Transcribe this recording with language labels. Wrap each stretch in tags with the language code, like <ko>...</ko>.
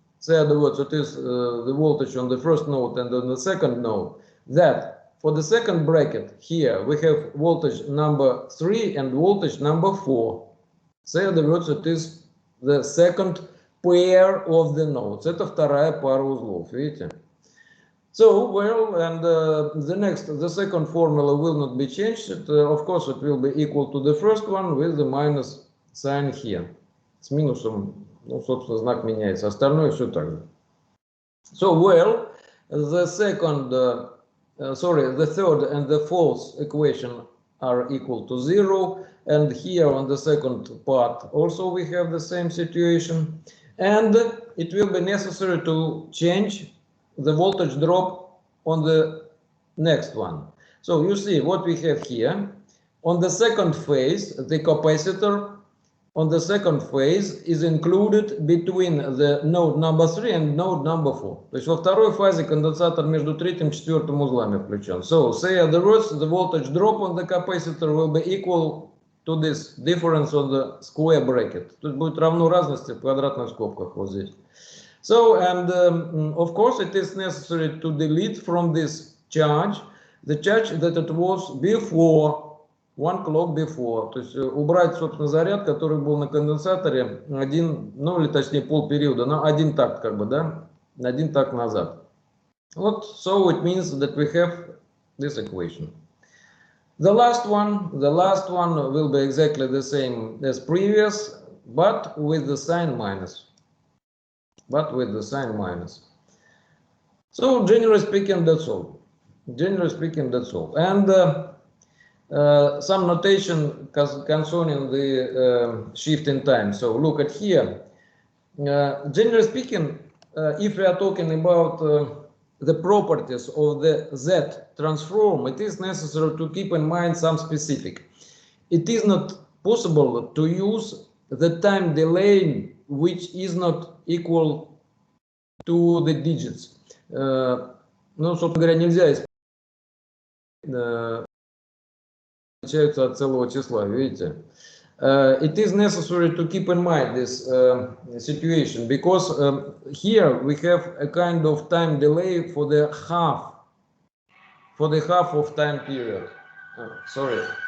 <en>say other words, it is the voltage on the first node and on the second node, that for the second bracket here we have voltage number 3 and voltage number 4. Say other words, it is the second pair of the nodes.</en> <ru>Это вторая пара узлов, видите?</ru> <en>So, well, and the second formula will not be changed. Of course, it will be equal to the first one with the minus sign here.</en> <ru>С минусом, ну, собственно, знак меняется. Остальное все так же.</ru> <en>So, well, the third and the fourth equation are equal to 0. And here on the second part also we have the same situation. And it will be necessary to change the voltage drop on the next one. So you see what we have here. On the second phase, the capacitor on the second phase is included between the node number 3 and node number 4.</en> <ru>То есть во второй фазе конденсатор между третьим и четвертым узлами включен.</ru> <en>So say other words, the voltage drop on the capacitor will be equal to this difference on the square bracket.</en> <ru>Тут будет равно разности в квадратных скобках вот здесь.</ru> <en>So, and of course it is necessary to delete from this charge the charge that it was before, 1 clock before.</en> <ru>То есть убрать, собственно, заряд, который был на конденсаторе один, ну или точнее полпериода, на один такт как бы, да, один такт назад.</ru> <en>Вот, so it means that we have this equation. The last one will be exactly the same as previous, but with the sign minus. So generally speaking, that's all. And some notation concerning the shift in time. So look at here. Generally speaking, if we are talking about the properties of the Z transform, it is necessary to keep in mind some specific. It is not possible to use the time delay which is not equal to the digits.</en> <ru>Ну, собственно говоря, нельзя отличаются от целого числа, видите?</ru> <en>It is necessary to keep in mind this situation because here we have a kind of time delay for the half of time period. Sorry.</en>